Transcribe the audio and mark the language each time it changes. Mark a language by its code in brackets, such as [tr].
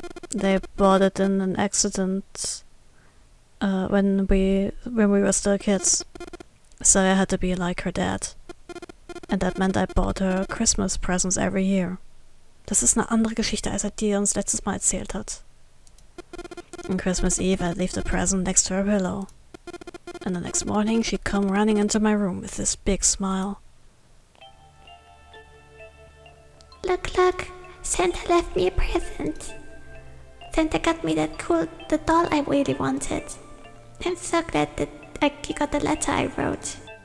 [en] They bought it in an accident when we were still kids. So I had to be like her dad. And that meant I bought her Christmas presents every year. [de] Das ist eine andere Geschichte, als die uns letztes Mal erzählt hat. [en] On Christmas Eve, I'd leave the present next to her pillow. And the next morning, she'd come running into my room with this big smile. Look, Santa left me a present. Santa got me the doll I really wanted. I'm so glad that you got the letter I wrote.